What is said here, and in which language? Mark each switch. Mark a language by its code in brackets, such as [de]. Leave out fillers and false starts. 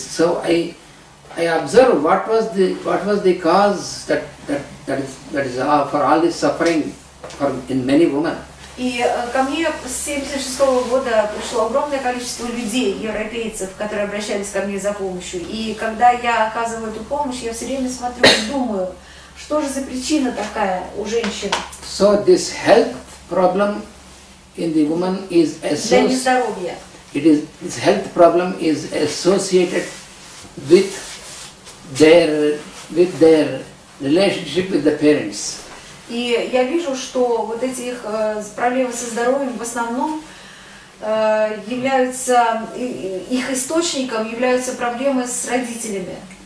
[en] So I observe what was the cause that is for all this suffering in many women. [ru] И ко мне с 1976 года пришло огромное количество людей, европейцев, которые обращались ко мне за помощью. И когда я оказываю эту помощь, я все время смотрю и думаю, что же за причина такая у женщин? [en] So this health problem in the woman is [ru] для нездоровья. [en] This health problem is associated with their relationship with the parents. [ru] И я вижу, что вот эти их проблемы со здоровьем в основном являются, их источником являются проблемы с родителями.